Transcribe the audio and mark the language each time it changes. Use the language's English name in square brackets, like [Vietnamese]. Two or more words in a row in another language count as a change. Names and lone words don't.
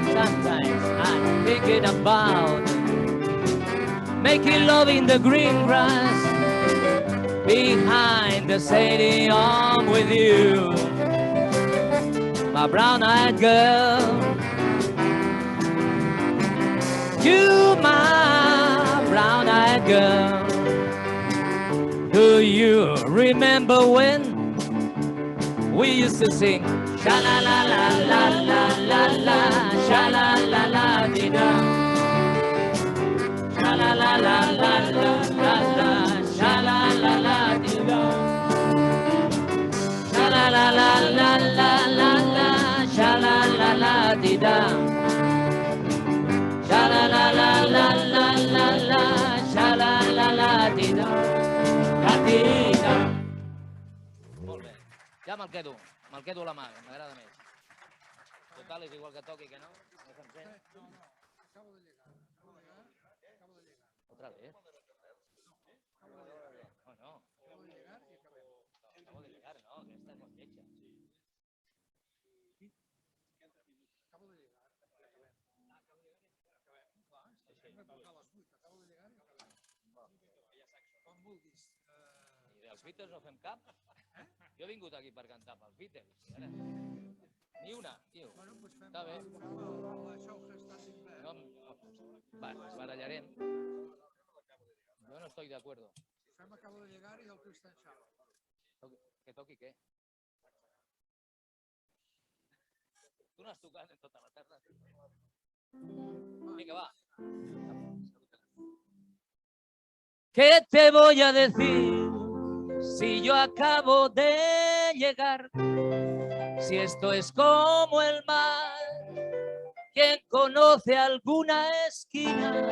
[English] Sometimes I'm thinking about making love in the green grass behind the stadium with you, my brown-eyed girl. You, my brown-eyed girl. Do you remember when we used to sing sha la la la la la la la, sha la la la di da, sha la la la la la la la, sha la la la di da, sha la la la la la la la, sha la la la di da. Sha la la la la la la la, sha la la la di da, la di da. [Catalan] Molt bé, ja me'l quedo a la mà, m'agrada més. Total, és igual que toqui que no. [Spanish] Otra vez. No, no. Acabo de llegar, no, que esta es más hecha. [Catalan] I dels Beatles no fem cap? Jo he vingut aquí per cantar pels Beatles. Ni una, tio. Està bé. Va, ens barallarem. [Spanish] Jo no estoy de acuerdo. [Catalan] Fem [Spanish] acabo de llegar [Catalan] i el Twist and Shout. Que toqui què? Tu no has tocat en tota la tarda? Vinga, va. [Spanish] ¿Qué te voy a decir si yo acabo de llegar? Si esto es como el mar, ¿quién conoce alguna esquina?